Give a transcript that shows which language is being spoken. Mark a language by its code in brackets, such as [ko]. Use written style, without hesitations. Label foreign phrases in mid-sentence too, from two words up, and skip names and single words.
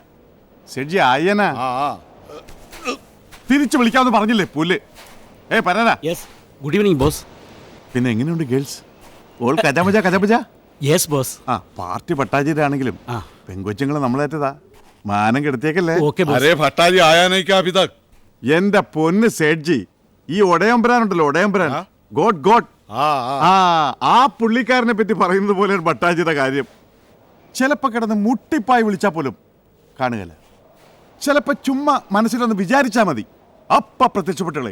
[ml] സെഡ്ജി അയ്യനാ തിരിച്ചു വിളിക്കാമെന്ന് പറഞ്ഞില്ലേ പുല്ല്. ഏ പരാ. [en] yes good evening boss. [ml] പിന്നെ എങ്ങനെയുണ്ട് ഗേൾസ്? ഓൾ കജാമജ. [en] yes boss. [ml] ആ പാർട്ടി പട്ടാജിയുടെ ആണെങ്കിലും ആ. പെങ്കൊച്ചുങ്ങളെ നമ്മളേറ്റതാ. മാനം കെടുത്തിയേക്കല്ലേ? [en] okay boss. [hi] अरे भट्टाजी आया नहीं क्या अभी तक? [ml] എന്റെ പൊന്ന് സേഠ്ജി, ഈ ഒടയമ്പരാനുണ്ടല്ലോ, ഒടയമ്പരാൻ, ഗോഡ് ആ പുള്ളിക്കാരനെ പറ്റി പറയുന്നത് പോലെയാണ് ഭട്ടാജിയുടെ കാര്യം. ചിലപ്പോ കിടന്ന് മുട്ടിപ്പായി വിളിച്ചാൽ പോലും കാണുകയില്ല. ചിലപ്പോ ചുമ്മാ മനസ്സിലൊന്ന് വിചാരിച്ചാൽ മതി, അപ്പ പ്രത്യക്ഷപ്പെട്ടുകളെ.